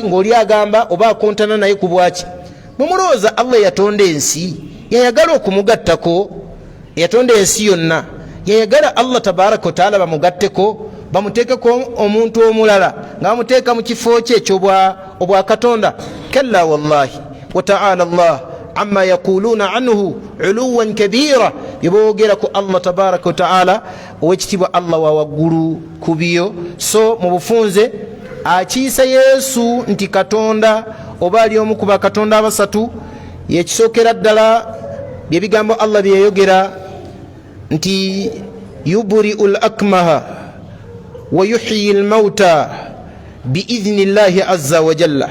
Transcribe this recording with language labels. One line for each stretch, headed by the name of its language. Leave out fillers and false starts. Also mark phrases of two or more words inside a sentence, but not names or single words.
Ganda: Ng'oli agamba oba akontana naye ku bwaki. Mumulowooza Allah yatonda ensi yayagala okumugattako, yatonda ensi yonna yayagala Allah
Arabic: تبارك وتعالى
Ganda: bamugatteko, bamuteekeko omuntu omulala nga bamuteeka mu kifo kye ekyo Katonda.
Arabic: كلا والله وتعالى الله عما يقولون عنه علوا كبيرا,
Ganda: yeboogera ku Allah
Arabic: تبارك وتعالى
Ganda: owekitiibwa Allah wa waggulu ku byo. So mu bufunze akiisa Yesu nti Katonda oba ali omu ku bakatonda abasatu, yekisookera ddala byebigambo Allah bye yayogera nti
Arabic: يبرئ الأكمه ويحيي الموتى بإذن الله عز وجل.